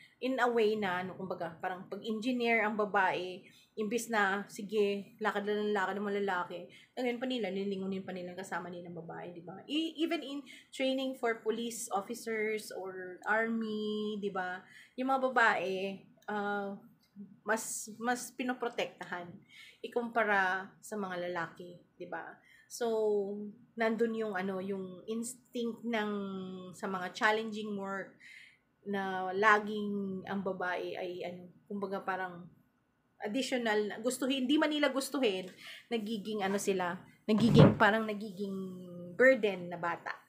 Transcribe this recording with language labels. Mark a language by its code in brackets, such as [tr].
[tl] In a way na kumbaga parang pag engineer ang babae, imbis na sige, lakad ng mga lalaki, ngayon pa nila nilingunin pa nila kasama nilang babae, di ba? [en] Even in training for police officers or army, di ba? [tl] Yung mga babae mas pinoprotektahan ikumpara sa mga lalaki, 'di ba? So, nandun yung yung instinct sa mga challenging work na laging ang babae ay ano, kumbaga parang additional, gustuhin, hindi man nila gustuhin, nagiging ano sila, nagiging parang nagiging burden na bata.